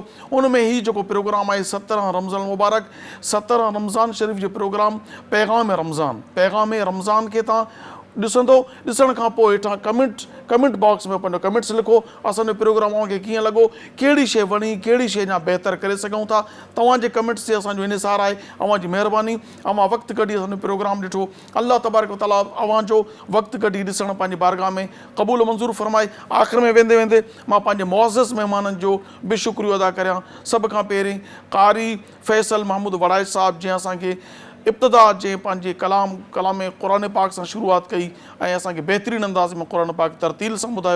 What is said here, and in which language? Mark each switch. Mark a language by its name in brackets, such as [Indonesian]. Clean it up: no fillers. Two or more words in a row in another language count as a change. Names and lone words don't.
[Sindhi] उन में ही जेको प्रोग्राम आहे 17 रमज़ान मुबारक, 17 रमज़ान शरीफ़ जो प्रोग्राम पैगाम रमज़ान खे तव्हां ॾिसंदो। ॾिसण खां पोइ हेठां [English] comment box [Sindhi] में पंहिंजो कमेंट्स लिखो। असांजो प्रोग्राम अव्हांखे कीअं लॻो, कहिड़ी शइ वणी, कहिड़ी शइ अञा बहितर करे सघूं था, तव्हांजे कमेंट्स ते असांजो इनिसार आहे। अव्हां जी महिरबानी, अव्हां वक़्तु कढी असांजो प्रोग्राम ॾिठो। [Arabic] الله تبارك وتعالى [Sindhi] अव्हांजो वक़्तु कढी ॾिसण पंहिंजी बारगाह में क़बूल मंज़ूर फ़रमाए। आख़िर में वेंदे वेंदे मां पंहिंजे मुअज़्ज़ज़ महिमाननि जो बि शुक्रियो अदा करियां। सभ खां पहिरीं क़ारी फैसल महमूद वड़ाइच साहिबु, जंहिं असांखे इब्तिदा जे पंहिंजे कलाम क़ुरान पाक सां शुरूआत कई ऐं असांखे बहितरीनु अंदाज़ में क़ुरान पाक तरतील सां ॿुधायो।